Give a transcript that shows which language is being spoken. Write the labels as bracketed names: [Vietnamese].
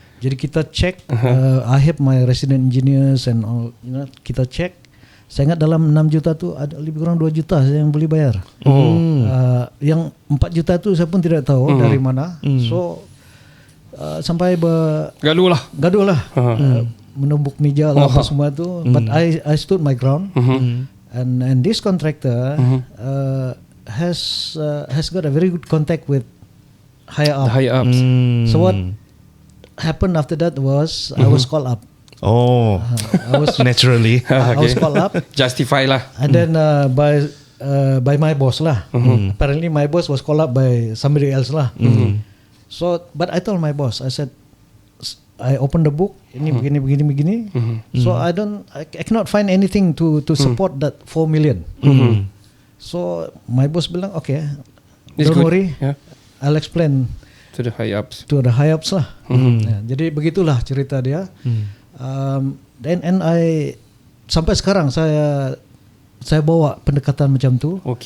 [Malay] Jadi kita check, [English] I have my resident engineers and all, [Malay] kita check. Saya ingat dalam 6 juta tu ada lebih kurang 2 juta saya yang boleh bayar. Yang 4 juta tu saya pun tidak tahu dari mana. So sampai gaduh lah. Menumbuk meja lah apa semua tu. [English] But I stood my ground. And this contractor has got a very good contact with higher ups. So what happened after that was I was called up. I was naturally. I was called up. Justify lah. And then by my boss lah. Apparently my boss was called up by somebody else lah. So, but I told my boss, I said, I opened the book. [Malay] Ini begini. [English] So I cannot find anything to support that 4 million. So my boss bilang, okay, don't worry, I'll explain to the high ups. [Malay] Lah. Jadi begitulah cerita dia. [English] And I [Malay] sampai sekarang saya bawa pendekatan macam tu.